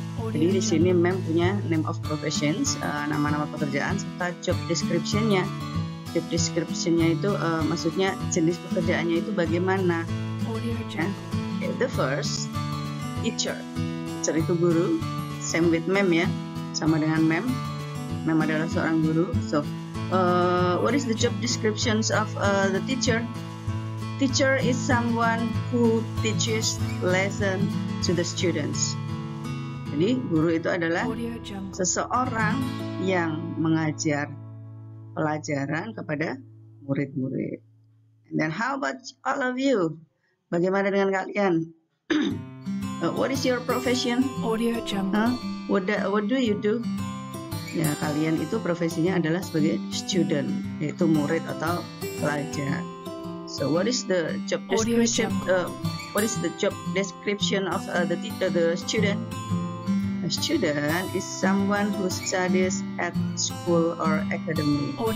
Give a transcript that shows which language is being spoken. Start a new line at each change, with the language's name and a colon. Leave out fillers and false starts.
Indonesian: Jadi di sini Mem punya
English: name of professions,
Indonesian: nama-nama pekerjaan serta job description-nya. Job description-nya itu maksudnya jenis pekerjaannya itu bagaimana.
English: The first, teacher. Teacher
Indonesian: itu guru.
English: Same with
Indonesian: Mem ya, sama dengan Mem. Mem adalah seorang guru.
English: So, what is the job descriptions of the teacher? Teacher is someone who teaches lesson to the students.
Indonesian: Jadi guru itu adalah seseorang yang mengajar pelajaran kepada murid-murid.
English: And then how about all of you?
Indonesian: Bagaimana dengan kalian?
English: What is your profession? What do you do?
Indonesian: Ya, kalian itu profesinya adalah sebagai student, yaitu murid atau pelajar.
English: So what is the job description? What is the job description of the student? A student is someone who studies at school or academy.